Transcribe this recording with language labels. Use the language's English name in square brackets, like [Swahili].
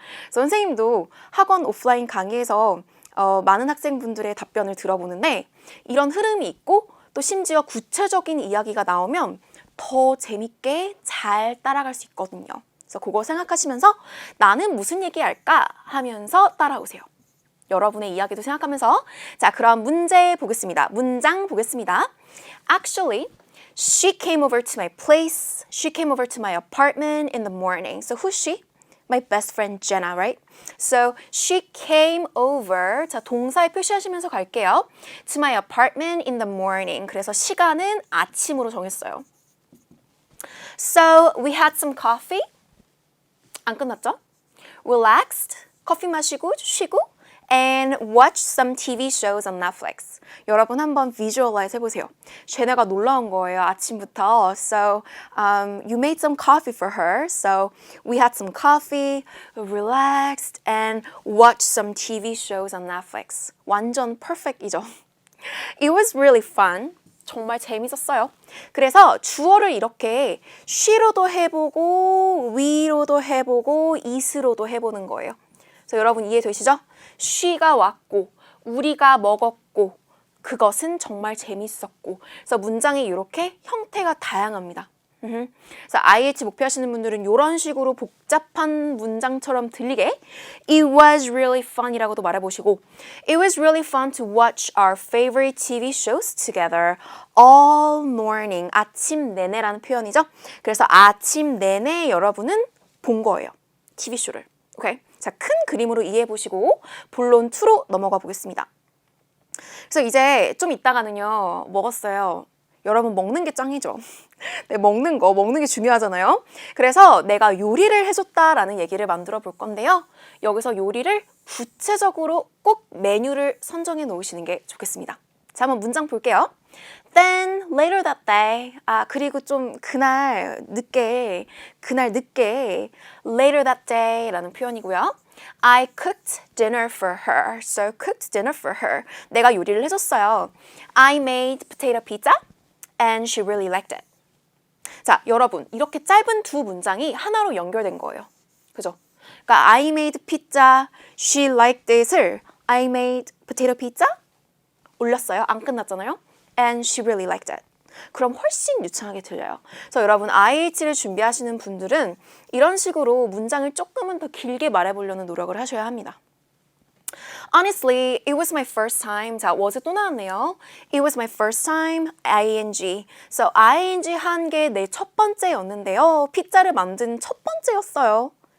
[Korean] 선생님도 학원 오프라인 강의에서 많은 학생분들의 답변을 들어보는데 이런 흐름이 있고 또 심지어 구체적인 이야기가 나오면 더 재밌게 잘 따라갈 수 있거든요. 그래서 그거 생각하시면서 나는 무슨 얘기할까 하면서 따라오세요. 여러분의 이야기도 생각하면서 자, 그럼 문제 보겠습니다. 문장 보겠습니다. [English] Actually, she came over to my place. She came over to my apartment in the morning. So who's she? My best friend Jenna, right? So she came over. [Korean] 자, 동사에 표시하시면서 갈게요. [English] To my apartment in the morning. [Korean] 그래서 시간은 아침으로 정했어요. [English] So we had some coffee. [Korean] 안 끝났죠? [English] Relaxed. [Korean] 커피 마시고 쉬고. [English] And watch some TV shows on Netflix. [Korean] 여러분 한번 visualize 해보세요. 쟤네가 놀라운 거예요, 아침부터. [English] So, you made some coffee for her. So, we had some coffee, relaxed, and watched some TV shows on Netflix. [Korean] 완전 perfect이죠. [English] It was really fun. [Korean] 정말 재밌었어요. 그래서 주어를 이렇게 she로도 해보고, we로도 해보고, is로도 해보는 거예요. 그래서 여러분 이해되시죠? she가 왔고 우리가 먹었고 그것은 정말 재밌었고 그래서 문장이 이렇게 형태가 다양합니다. 그래서 IH 목표하시는 분들은 이런 식으로 복잡한 문장처럼 들리게 [English] It was really fun [Korean] 이라고도 말해보시고 [English] It was really fun to watch our favorite TV shows together all morning. [Korean] 아침 내내라는 표현이죠. 그래서 아침 내내 여러분은 본 거예요. TV쇼를. 오케이? 자, 큰 그림으로 이해해 보시고 본론 2로 넘어가 보겠습니다. 그래서 이제 좀 이따가는요. 먹었어요. 여러분 먹는 게 짱이죠. 네, 먹는 게 중요하잖아요. 그래서 내가 요리를 해줬다라는 얘기를 만들어 볼 건데요. 여기서 요리를 구체적으로 꼭 메뉴를 선정해 놓으시는 게 좋겠습니다. 자, 한번 문장 볼게요. [English] Then later that day, [Korean] 그리고 좀 그날 늦게 [English] later that day [Korean] 라는 표현이고요. [English] I cooked dinner for her. So cooked dinner for her. [Korean] 내가 요리를 해줬어요. [English] I made potato pizza and she really liked it. [Korean] 자, 여러분 이렇게 짧은 두 문장이 하나로 연결된 거예요. 그죠? 그러니까 [English] I made pizza, she liked it을 I made potato pizza [Korean] 올렸어요. 안 끝났잖아요. [English] And she really liked it. [Korean] 그럼 훨씬 유창하게 들려요. 그래서 여러분 IH를 준비하시는 분들은 이런 식으로 문장을 조금은 더 길게 말해보려는 노력을 하셔야 합니다. [English] Honestly, it was my first time. [Korean] 자, was에 또 나왔네요. [English] It was my first time, ing. [Korean] So ing 한 게 내 첫 번째였는데요. 피자를 만든 첫 번째였어요.